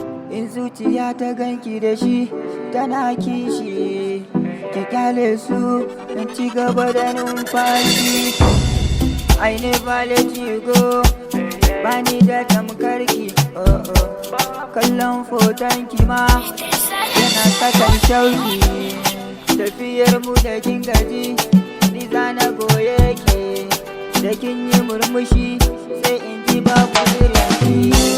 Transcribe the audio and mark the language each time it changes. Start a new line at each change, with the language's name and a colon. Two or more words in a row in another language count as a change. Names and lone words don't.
Hausa: In zuciya ta ganki da shi, tana kishi. Ki kyale su, in ci gaba da numfashi.
English: I never let you go.
Hausa: Bani da tamkarki, oh, oh. Kallon fotonki ma, yana sakan shauki. Tafiyar mu da kin gaji, ni za na goye ki. Da kin yi murmushi, sai in ji babu irin ki.